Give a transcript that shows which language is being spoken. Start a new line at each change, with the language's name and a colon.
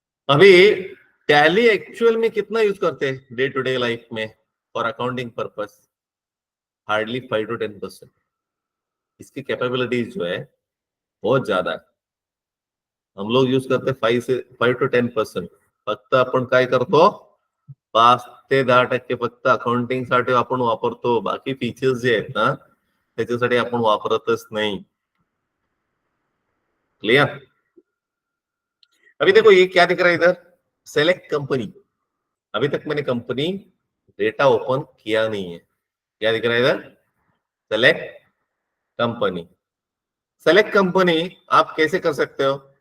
Hindi: अभी tally actual में कितना यूज करते हैं डे टू डे लाइफ में for accounting purpose? Hardly 5 to 10%. इसकी कैपेबिलिटीज जो है बहुत ज्यादा है. हम लोग यूज करते 5 to 10%.
Marathi: फक्त आपण काय करतो, 5 ते 10% फक्त अकाउंटिंग साठी आपण वापरतो. बाकी फीचर्स जे आहेत ना त्याच्यासाठी आपण वापरतच नाही.
English: Clear?
Hindi: अभी देखो ये क्या दिख रहा है इधर, सेलेक्ट कंपनी. अभी तक मैंने कंपनी डेटा ओपन किया नहीं है. क्या दिख रहा है इधर? Select company. सेलेक्ट कंपनी आप कैसे कर सकते हो?